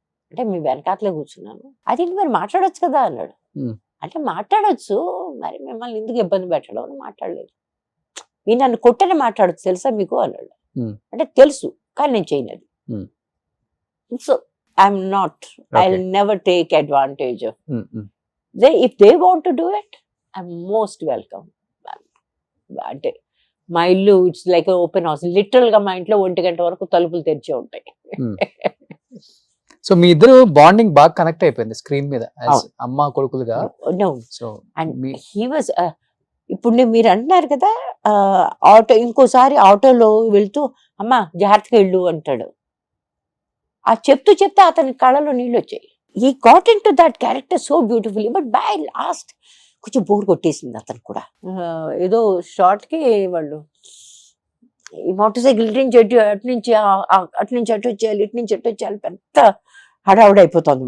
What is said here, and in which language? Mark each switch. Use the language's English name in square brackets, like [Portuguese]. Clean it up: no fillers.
[Telugu] అంటే మీ వెనకాతలే కూర్చున్నాను. అదేంటి మరి మాట్లాడొచ్చు కదా అన్నాడు. అంటే మాట్లాడొచ్చు, మరి మిమ్మల్ని ఎందుకు ఇబ్బంది పెట్టడం అని మాట్లాడలేదు. మీరు నన్ను కొట్టనే మాట్లాడచ్చు తెలుసా మీకు అన్నాడు. అంటే తెలుసు కానీ నేను చేయలేదు. [English] So I'm not, I will never take advantage of. If they want to do it, I'm most welcome. [Telugu] అంటే మా ఇల్లు [English] It's like open house. [Telugu] Literal గా మా ఇంట్లో 1 గంట వరకు తలుపులు తెరిచే ఉంటాయి. సో మీ ఇద్దరు బాండింగ్ బాగా కనెక్ట్ అయిపోయింది స్క్రీన్ మీద, అమ్మ కొడుకులుగా. సో [English] and he was, [Telugu] ఇప్పుడు మీరు అంటున్నారు కదా ఆటో, ఇంకోసారి ఆటోలో వెళ్తూ అమ్మ జాగ్రత్తగా వెళ్ళు అంటాడు. ఆ చెప్తూ అతని కళ్ళలో నీళ్ళు వచ్చాయి. [English] He got into that character so beautifully, but by last [Telugu] కొంచెం బోర్ కొట్టేసింది అతను కూడా. ఏదో షార్ట్ కి వాళ్ళు ఈ మోటార్ సైకిల్ అటు నుంచి అటు వచ్చేయాలి, ఇటు నుంచి అటు వచ్చేయాలి, పెద్ద హడావుడైపోతుంది.